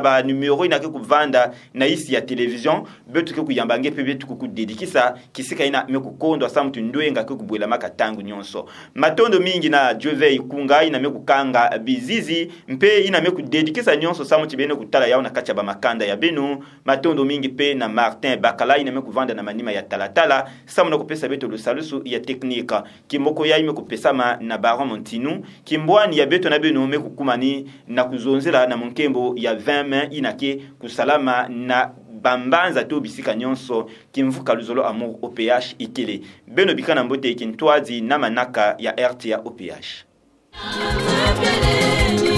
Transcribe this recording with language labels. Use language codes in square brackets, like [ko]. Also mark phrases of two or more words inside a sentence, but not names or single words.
[ktu] ba numero ina ke kuvanda na isi ya television betu ke kuyambange pe betu kukudedikisa kisika ina me kukondo sa mtu ndwenga ke kubwela makatangu nyonso matondo mingi na Jove ikunga ina me kukanga bizizi mpe ina me kudedikisa nyonso sa mtu bene kutala yao na kacha ba makanda ya benu matondo mingi pe na Martin Bakala ina me kuvanda na manima ya talatala sa mna kupesa beto lo salusu ya teknika kimoko ya ime kupesama na Baron Montinu kimbwani ya beto na benu me kukumani na kuzonzela na munkembo ya 20 main inake kusalama na bambanza to bisika nyonso kimvuka luzolo amour OPH ikele beno bikana mbote ikintwazi na manaka ya RTA OPH.